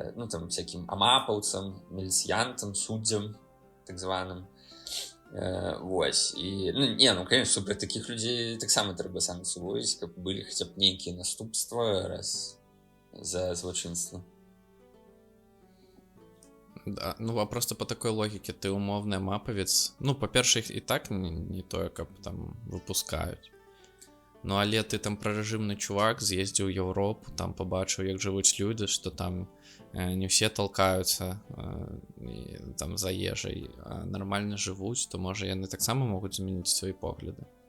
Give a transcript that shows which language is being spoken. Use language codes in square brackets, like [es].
[be] Там всяким амапаўцам, міліцыянтам, суддзям, так званым. Вось. І, конечно, супраць такіх людзей таксама трэба санкцыі уводзіць, каб былі хаця б нейкія наступствы раз за злачынства. [ru] Да, а просто по такой логике ты умовный мапавец. [be] По-перше, [ru] их и так [be] не тое, каб там выпускаюць. Але ты там прарэжымны чувак, з'ездзіў у Еўропу, там побачыў, як жывуць людзі, што там не все толкаюцца там за ежай, а нормально жывуць, то можа яны таксама могуць змяніць свае погляды.